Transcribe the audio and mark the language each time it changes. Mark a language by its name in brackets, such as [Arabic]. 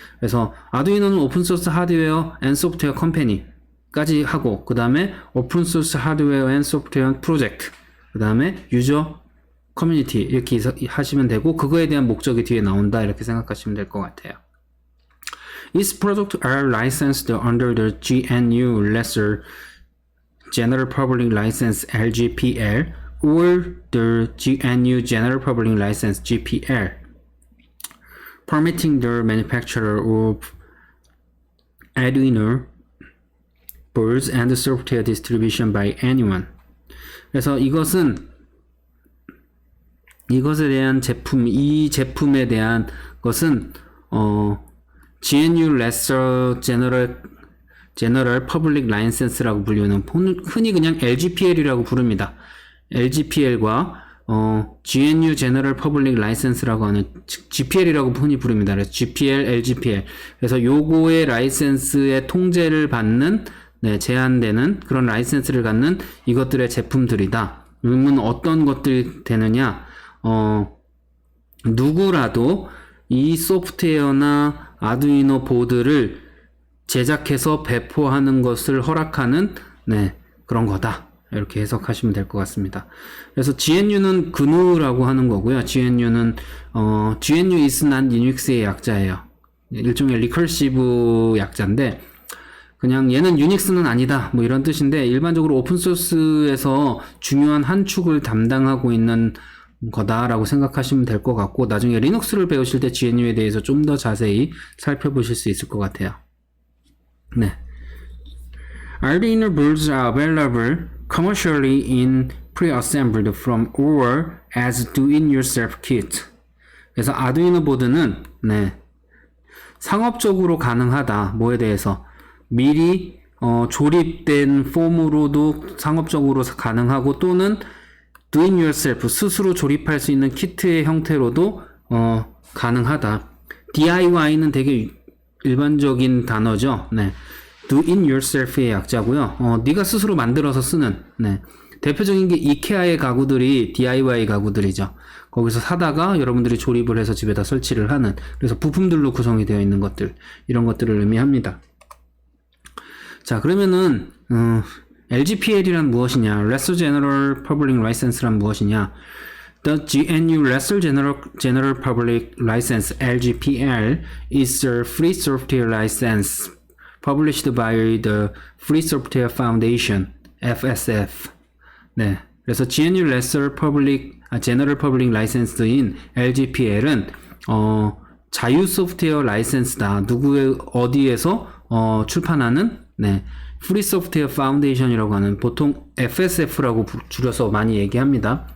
[Korean] 그래서 아두이노는 오픈소스 하드웨어 앤 소프트웨어 컴퍼니까지 하고, 그 다음에 오픈소스 하드웨어 앤 소프트웨어 프로젝트, 그 다음에 유저 커뮤니티 이렇게 하시면 되고, 그거에 대한 목적이 뒤에 나온다 이렇게 생각하시면 될 것 같아요. [English] Its products are licensed under the GNU Lesser General Public License (LGPL) or the GNU General Public License (GPL), permitting the manufacture of Arduino boards and software distribution by anyone. [Korean] 그래서 이것에 대한 이 제품에 대한 것은 GNU Lesser General Public License라고 불리는, 흔히 그냥 LGPL이라고 부릅니다. LGPL과 GNU General Public License라고 하는 GPL이라고 흔히 부릅니다. 그래서 GPL, LGPL. 그래서 요거의 라이센스의 통제를 받는 네, 제한되는 그런 라이센스를 갖는 이것들의 제품들이다. 그러면 어떤 것들이 되느냐? 누구라도 이 소프트웨어나 아두이노 보드를 제작해서 배포하는 것을 허락하는 네, 그런 거다. 이렇게 해석하시면 될 것 같습니다. 그래서 GNU는 GNU라고 하는 거고요. GNU는 GNU is not Linux의 약자예요. 일종의 리커시브 약자인데 그냥 얘는 유닉스는 아니다 뭐 이런 뜻인데 일반적으로 오픈소스에서 중요한 한 축을 담당하고 있는 거다라고 생각하시면 될 것 같고 나중에 리눅스를 배우실 때 GNU에 대해서 좀 더 자세히 살펴보실 수 있을 것 같아요. 네. [English] Arduino boards are available commercially in pre-assembled from or as do-it-yourself kit. [Korean] 그래서 아두이노 보드는 네. 상업적으로 가능하다. 뭐에 대해서 미리 조립된 폼으로도 상업적으로 가능하고 또는 do it yourself 스스로 조립할 수 있는 키트의 형태로도 가능하다. DIY는 되게 일반적인 단어죠. 네. do it yourself의 약자고요. 네가 스스로 만들어서 쓰는 네. 대표적인 게 이케아의 가구들이 DIY 가구들이죠. 거기서 사다가 여러분들이 조립을 해서 집에다 설치를 하는 그래서 부품들로 구성이 되어 있는 것들 이런 것들을 의미합니다. 자 그러면은 LGPL이란 무엇이냐? [English] Lesser General Public License란 [Korean] 무엇이냐? [English] The GNU Lesser General Public License (LGPL) is a free software license published by the Free Software Foundation (FSF). [Korean] 네, 그래서 GNU Lesser General Public License인 LGPL은 자유 소프트웨어 라이센스다. 누구의 어디에서 출판하는 네. 프리 소프트웨어 파운데이션이라고 하는 보통 FSF라고 줄여서 많이 얘기합니다.